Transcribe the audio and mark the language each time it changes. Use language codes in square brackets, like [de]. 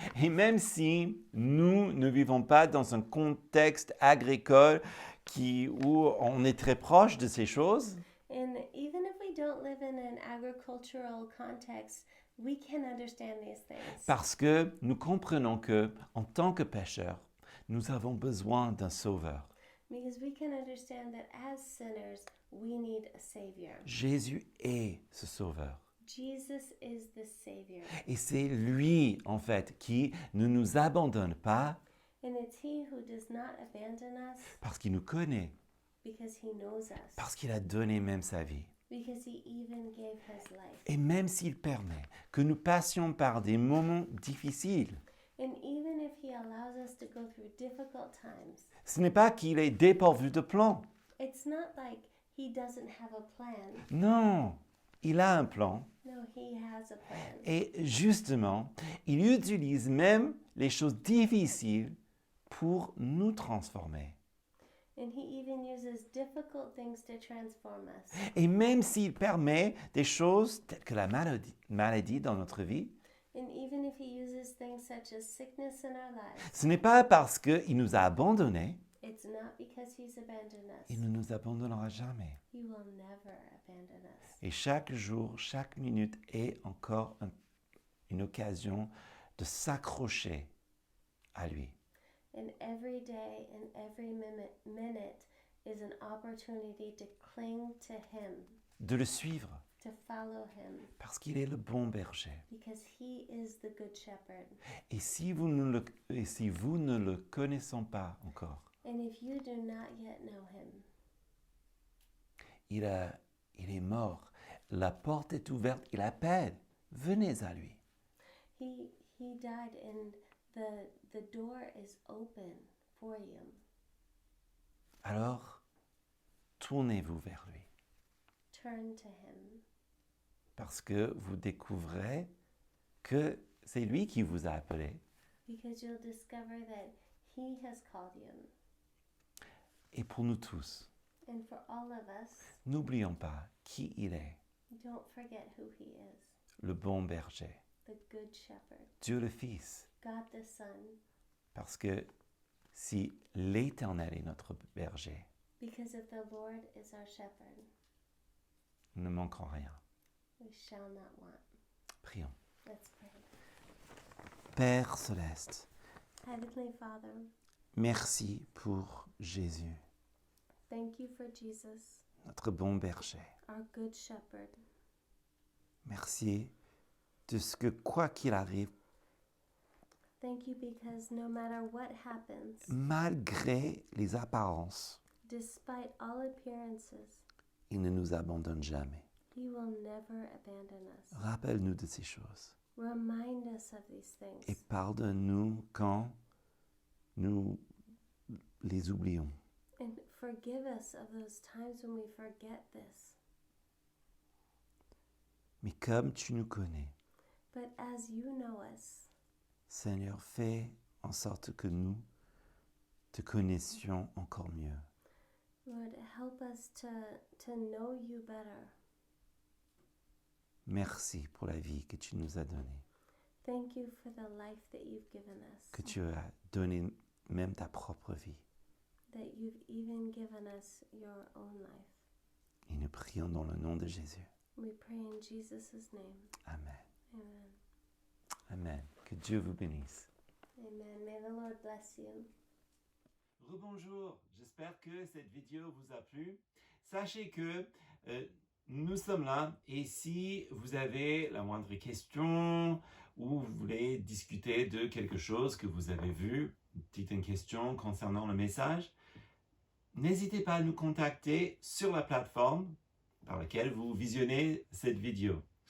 [fr] Et même si nous ne vivons pas dans un contexte agricole où on est très proche de ces choses, [en] And even if we don't live in an agricultural context, we can understand these things. [fr] parce que nous comprenons que, en tant que pécheurs, nous avons besoin d'un sauveur. [en] Because we can understand that as sinners, we need a Savior. [fr] Jésus est ce sauveur. [en] Jesus is the Savior. [fr] Et c'est lui, en fait, qui ne nous abandonne pas [en] And it's He who does not abandon us [fr] parce qu'il nous connaît, [en] because He knows us. [fr] parce qu'il a donné même sa vie. [en] Because He even gave His life. [fr] Et même s'il permet que nous passions par des moments difficiles, [en] And even if He allows us to go through difficult times, [fr] ce n'est pas qu'il est dépourvu de plan. [en] it's not like He doesn't have a plan. [fr] Non, il a un plan. [en] No, He has a plan. [fr] Et justement, il utilise même les choses difficiles pour nous transformer. [en] And He even uses difficult things to transform us. [fr] Et même s'il permet des choses telles que la maladie dans notre vie, [en] And even if He uses things such as sickness in our lives, [fr] ce n'est pas parce qu'il nous a abandonnés, [en] it's not because He's abandoned us. [fr] il ne nous abandonnera jamais. [en] He will never abandon us. [fr] Et chaque jour, chaque minute est encore une occasion de s'accrocher à lui. [en] And every day and every minute is an opportunity to cling to Him, [fr] De le suivre, [en] to follow Him, [fr] parce qu'il est le bon berger. [en] because He is the Good Shepherd. [fr] Et si vous ne le connaissez pas encore, [en] And if you do not yet know Him, [fr] il est mort. La porte est ouverte. Il appelle. Venez à lui. [en] He died and the door is open for you. [fr] Alors, tournez-vous vers lui. [en] Turn to Him, [fr] Parce que vous découvrez que c'est lui qui vous a appelé. [en] because you'll discover that He has called you. [fr] Et pour nous tous, [en] And for all of us, [fr] n'oublions pas qui il est. [en] don't forget who He is, [fr] Le bon berger. [en] the Good Shepherd, [fr] Dieu le Fils. [en] God the Son. [fr] Parce que si l'Éternel est notre berger, [en] Because if the Lord is our shepherd, [fr] nous ne manquons rien. [en] we shall not want. [fr] Prions. [en] Let's pray. [fr] Père céleste, [en] Heavenly Father, [fr] merci pour Jésus, [en] thank you for Jesus, [fr] notre bon berger. [en] our Good Shepherd. [fr] Merci de ce que, quoi qu'il arrive, [en] Thank you because no matter what happens, [fr] malgré les apparences, [en] despite all appearances, [fr] il ne nous abandonne jamais. [en] He will never abandon us. [fr] Rappelle-nous de ces choses [en] Remind us of these things [fr] et pardonne-nous quand nous les oublions. [en] and forgive us of those times when we forget this. [fr] Mais comme tu nous connais, [en] But as you know us, [fr] Seigneur, fais en sorte que nous te connaissions encore mieux. [en] Lord, help us to know you better. [fr] Merci pour la vie que tu nous as donnée, [en] Thank you for the life that you've given us, [fr] que tu as donné même ta propre vie. [en] that you've even given us your own life. [fr] Et nous prions dans le nom de Jésus. [en] We pray in Jesus' name. [fr] Amen. [en] Amen. [fr] Amen. Que Dieu vous bénisse. [en] Amen. May the Lord bless you. [fr] Rebonjour, j'espère que cette vidéo vous a plu. Sachez que nous sommes là et si vous avez la moindre question ou vous voulez discuter de quelque chose que vous avez vu, une petite question concernant le message, n'hésitez pas à nous contacter sur la plateforme par laquelle vous visionnez cette vidéo.